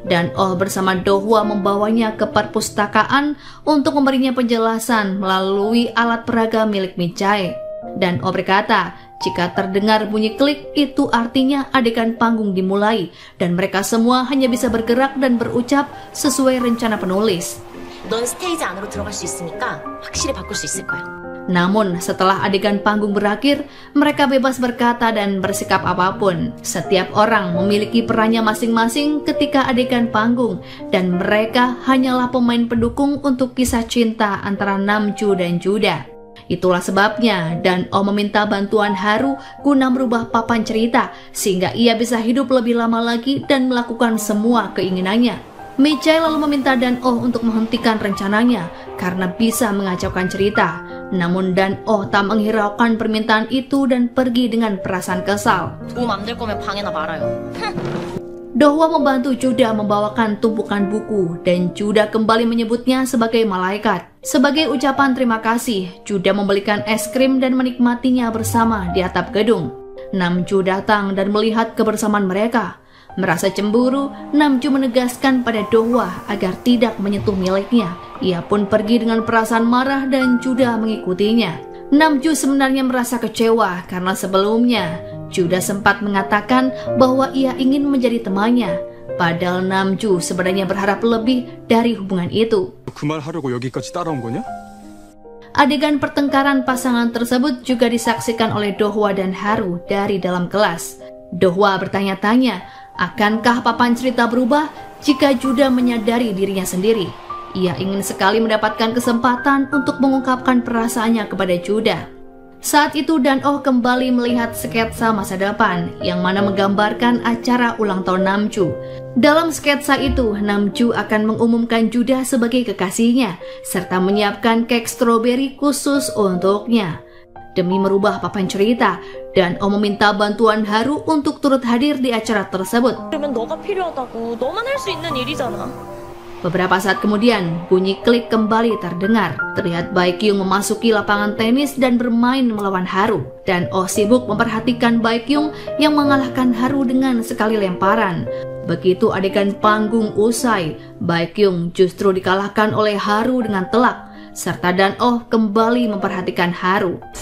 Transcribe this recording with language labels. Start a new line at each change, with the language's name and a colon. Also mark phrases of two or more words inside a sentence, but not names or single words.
Indonesian: Dan-oh bersama Do-hwa membawanya ke perpustakaan untuk memberinya penjelasan melalui alat peraga milik Mi-chae. Dan-oh berkata, jika terdengar bunyi klik, itu artinya adegan panggung dimulai, dan mereka semua hanya bisa bergerak dan berucap sesuai rencana penulis.
Korean: 넌 스테이지 안으로 들어갈 수 있으니까 확실히 바꿀 수 있을 거야.
Indonesian: Namun setelah adegan panggung berakhir, mereka bebas berkata dan bersikap apapun. Setiap orang memiliki perannya masing-masing ketika adegan panggung, dan mereka hanyalah pemain pendukung untuk kisah cinta antara Namju dan Juda. Itulah sebabnya Dan-oh meminta bantuan Haru guna merubah papan cerita sehingga ia bisa hidup lebih lama lagi dan melakukan semua keinginannya. Mi-chae lalu meminta Dan-oh untuk menghentikan rencananya karena bisa mengacaukan cerita. Namun Dan-oh tak menghiraukan permintaan itu dan pergi dengan perasaan kesal.
Korean: 도움 안 될 거면 방해나 말아요.
Indonesian: Do-hwa membantu Juda membawakan tumpukan buku dan Juda kembali menyebutnya sebagai malaikat. Sebagai ucapan terima kasih, Juda membelikan es krim dan menikmatinya bersama di atap gedung. Namju datang dan melihat kebersamaan mereka. Merasa cemburu, Namju menegaskan pada Do-hwa agar tidak menyentuh miliknya. Ia pun pergi dengan perasaan marah dan Juda mengikutinya. Namju sebenarnya merasa kecewa karena sebelumnya Juda sempat mengatakan bahwa ia ingin menjadi temannya. Padahal Namju sebenarnya berharap lebih dari hubungan itu.
Korean: 그 말 하려고 여기까지 따라온 거냐?
Indonesian: Adegan pertengkaran pasangan tersebut juga disaksikan oleh Do-hwa dan Haru dari dalam kelas. Do-hwa bertanya-tanya, akankah papan cerita berubah jika Juda menyadari dirinya sendiri? Ia ingin sekali mendapatkan kesempatan untuk mengungkapkan perasaannya kepada Juda. Saat itu Dan-oh kembali melihat sketsa masa depan yang mana menggambarkan acara ulang tahun Namju. Dalam sketsa itu, Namju akan mengumumkan Juda sebagai kekasihnya serta menyiapkan kek stroberi khusus untuknya. Demi merubah papan cerita, Dan-oh meminta bantuan Haru untuk turut hadir di acara tersebut.
Korean: 그러면 너가 필요하다고. 너만 할 수 있는 일이잖아.
Indonesian: Beberapa saat kemudian, bunyi klik kembali terdengar. Terlihat Baekhyun memasuki lapangan tenis dan bermain melawan Haru. Dan-oh sibuk memperhatikan Baekhyun yang mengalahkan Haru dengan sekali lemparan. Begitu adegan panggung usai, Baekhyun justru dikalahkan oleh Haru dengan telak, serta Dan-oh kembali memperhatikan Haru.